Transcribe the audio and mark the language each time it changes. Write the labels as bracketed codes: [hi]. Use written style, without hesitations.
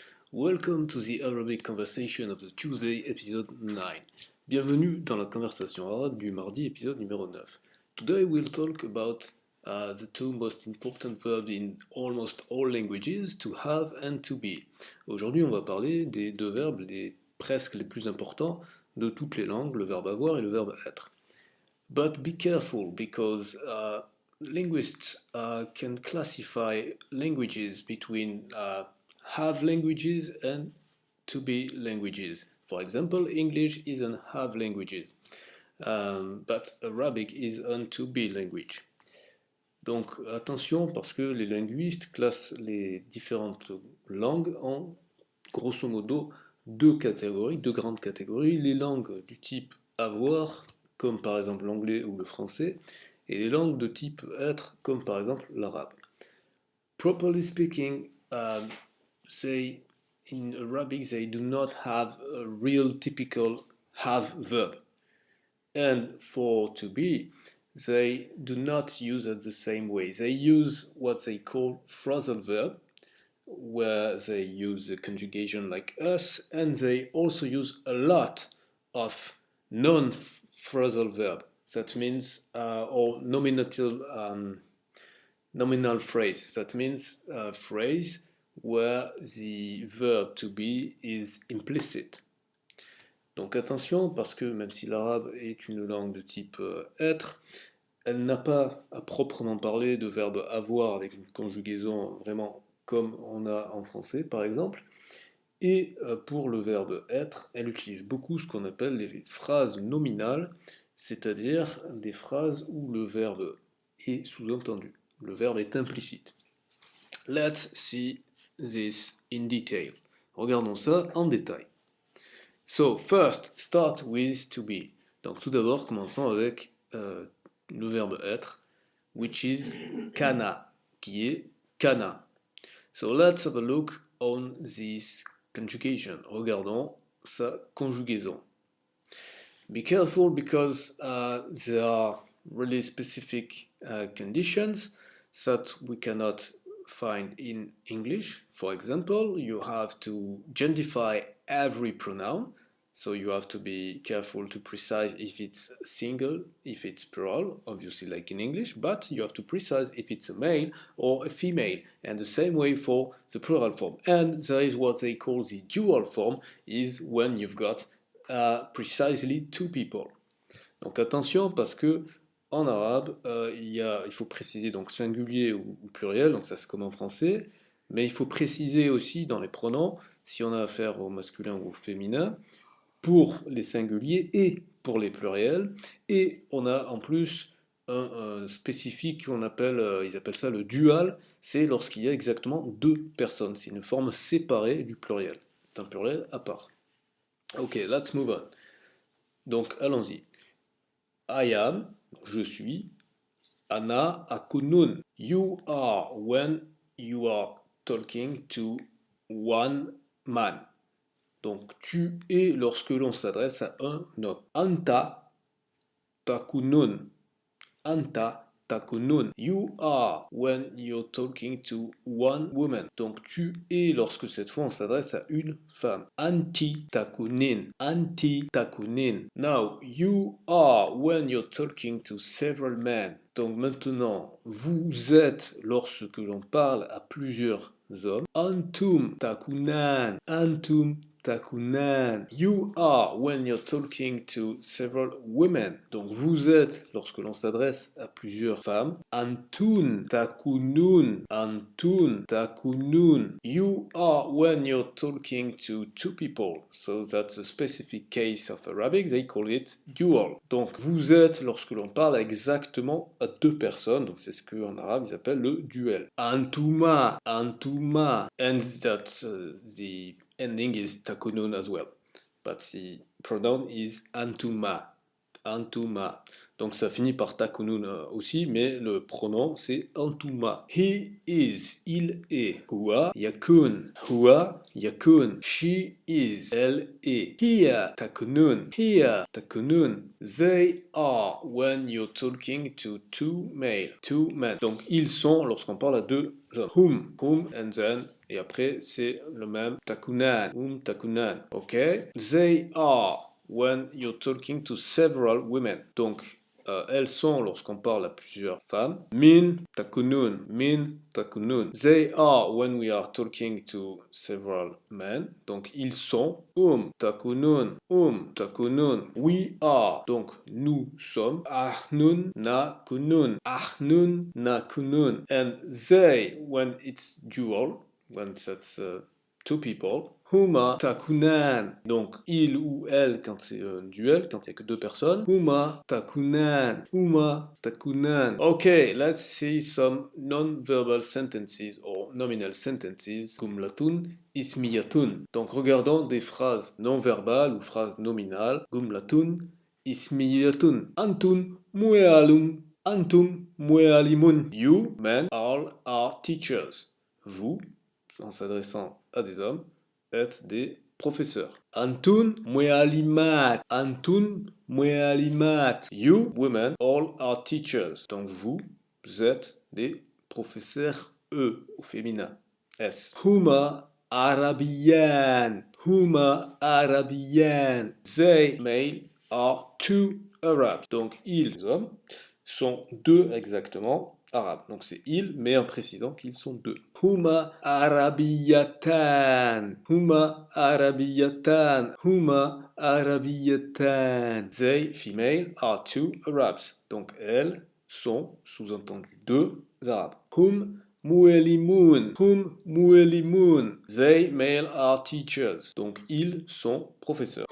[en] Welcome to the Arabic conversation of the Tuesday, episode 9. [fr] Bienvenue dans la conversation arabe du mardi, épisode numéro 9. [en] Today we'll talk about the two most important verbs in almost all languages, to have and to be. [fr] Aujourd'hui, on va parler des deux verbes presque les plus importants de toutes les langues, le verbe avoir et le verbe être. [en] But be careful because linguists can classify languages between have languages and to be languages. For example, English is an have languages, but Arabic is an to be language. [fr] Donc attention parce que les linguistes classent les différentes langues en grosso modo deux catégories, deux grandes catégories, les langues du type avoir, comme par exemple l'anglais ou le français, et les langues de type être, comme par exemple l'arabe. [en] Properly speaking, say in Arabic they do not have a real typical have verb. And for to be, they do not use it the same way. They use what they call phrasal verb, where they use the conjugation like us, and they also use a lot of non-phrasal verb. That means or nominal phrase. That means a phrase where the verb to be is implicit. [fr] Donc attention, parce que même si l'arabe est une langue de type être, elle n'a pas à proprement parler de verbe avoir avec une conjugaison vraiment comme on a en français par exemple. Et pour le verbe être, elle utilise beaucoup ce qu'on appelle les phrases nominales, c'est-à-dire des phrases où le verbe est sous-entendu, le verbe est implicite. [en] Let's see this in detail. [fr] Regardons ça en détail. [en] So, first, start with to be. [fr] Donc tout d'abord, commençons avec le verbe être, [en] which is kana, [fr] qui est kana. [en] So let's have a look on this conjugation. [fr] Regardons sa conjugaison. [en] Be careful because there are really specific conditions that we cannot find in English. For example, you have to genderify every pronoun. So you have to be careful to precise if it's single, if it's plural, obviously like in English, but you have to precise if it's a male or a female. And the same way for the plural form. And there is what they call the dual form, is when you've got precisely two people. [fr] Donc attention parce que en arabe, il faut préciser donc singulier ou pluriel, donc ça c'est comme en français, mais il faut préciser aussi dans les pronoms si on a affaire au masculin ou au féminin, pour les singuliers et pour les pluriels, et on a en plus un spécifique qu'on appelle, ils appellent ça le dual, c'est lorsqu'il y a exactement deux personnes, c'est une forme séparée du pluriel, c'est un pluriel à part. [en] Ok, let's move on. [fr] Donc allons-y. [en] I am, [fr] je suis. [ar] Ana akunun. [en] You are when you are talking to one man. [fr] Donc tu es lorsque l'on s'adresse à un homme. [ar] Anta takunun. Anta takunun. [en] You are when you're talking to one woman. [fr] Donc tu es lorsque cette fois on s'adresse à une femme. [ar] Anti takunin. Anti takunin. [en] Now you are when you're talking to several men. [fr] Donc maintenant vous êtes lorsque l'on parle à plusieurs hommes. [ar] Antum takunan. Antum takunan. [en] You are when you're talking to several women. [fr] Donc vous êtes lorsque l'on s'adresse à plusieurs femmes. [ar] Antun takunun. Antun takunun. [en] You are when you're talking to two people. So that's a specific case of Arabic. They call it dual. [fr] Donc vous êtes lorsque l'on parle exactement à deux personnes. Donc c'est ce qu'en arabe ils appellent le duel. [ar] Antuma. Antuma. [en] And that's the ending is takunun as well. But the pronoun is antuma. Antuma. [fr] Donc ça finit par takunun aussi, mais le pronom c'est antuma. [en] He is, [fr] il est. [ar] Huwa yakun, huwa yakun. [en] She is, [fr] elle est. [ar] Hiya takunun, hiya takunun. [en] They are when you're talking to two male, two men. [fr] Donc ils sont lorsqu'on parle à deux hommes. [en] Whom and then. [fr] Et après c'est le même takunan, takunan. Ok? [en] They are when you're talking to several women. [fr] Donc elles sont lorsqu'on parle à plusieurs femmes. [ar] Min takunun, min takunun. [en] They are when we are talking to several men. [fr] Donc ils sont. [ar] Takunun, takunun. [en] We are. [fr] Donc nous sommes. [ar] Ahnun na kunun, ahnun na kunun. [en] And they when it's dual, when that's two people. [ar] Huma takunan. [fr] Donc il ou elle quand c'est un duel, quand il n'y a que deux personnes. [ar] Huma takunan. Huma takunan. [en] Okay, let's see some non-verbal sentences or nominal sentences. [ar] Gumlatun ismiyatun. [fr] Donc regardons des phrases non-verbales ou phrases nominales. [ar] Gumlatun ismiyatun. Antun muealum. Antum muealimun. [en] You, men, all are teachers. [fr] Vous, en s'adressant à des hommes, êtes des professeurs. [ar] Antun muealimat. Antun muealimat. [en] You, women, all are teachers. [fr] Donc vous êtes des professeurs, eux, au féminin. [ar] S. Huma Arabian. Huma Arabian. [en] They, male, are two Arabs. [fr] Donc ils, les hommes, sont deux exactement arabes. Donc c'est ils, mais en précisant qu'ils sont deux. [ar] Huma arabiyatan. Huma arabiyatan. Huma arabiyatan. [en] They, female, are two Arabs. [fr] Donc elles sont, sous-entendu, deux arabes. [ar] Hum muelimun. Hum muelimun. [en] They, male, are teachers. [fr] Donc ils sont professeurs.